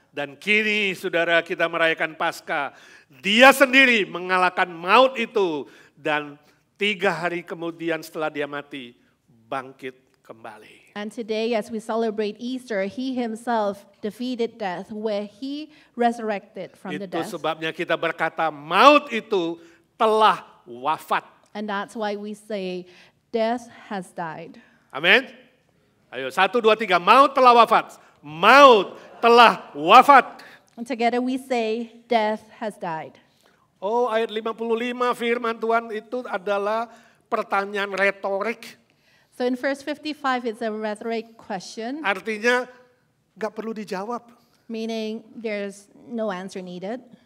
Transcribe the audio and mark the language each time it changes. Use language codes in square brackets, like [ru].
[id] Dan kini saudara kita merayakan Paskah. Dia sendiri mengalahkan maut itu. Dan 3 hari kemudian setelah dia mati, bangkit kembali. [en] And today, as we celebrate Easter, He Himself defeated death, where He resurrected from the [id] Itu [en] death. [id] sebabnya kita berkata maut itu telah wafat. [en] And that's why we say, death has died. [id] Amin. Ayo 1, 2, 3. Maut telah wafat. Maut telah wafat. [en] And together we say, death has died. [id] Oh, ayat 55 firman Tuhan itu adalah pertanyaan retorik. [en] So in verse 55, it's a rhetoric question, [id] Artinya gak perlu dijawab. [en] meaning there's no answer needed